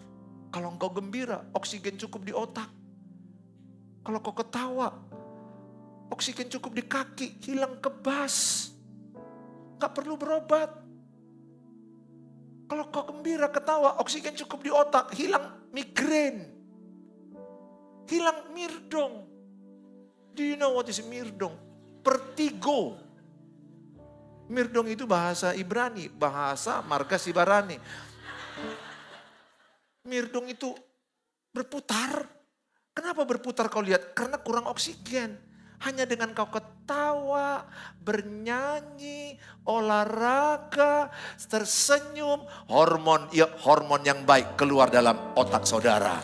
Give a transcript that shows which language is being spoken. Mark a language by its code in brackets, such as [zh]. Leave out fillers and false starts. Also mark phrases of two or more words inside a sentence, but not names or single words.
[id] Kalau engkau gembira, oksigen cukup di otak. Kalau kau ketawa, oksigen cukup di kaki, hilang kebas. Gak perlu berobat. Kalau kau gembira, ketawa, oksigen cukup di otak, hilang migrain. Hilang mirdong. [en] Do you know what is mirdong? [id] Vertigo. Mirdong itu bahasa Ibrani, bahasa marga Sibarani. Mirdong itu berputar. Kenapa berputar kau lihat? Karena kurang oksigen. Hanya dengan kau ketawa, bernyanyi, olahraga, tersenyum, hormon yang baik keluar dalam otak saudara.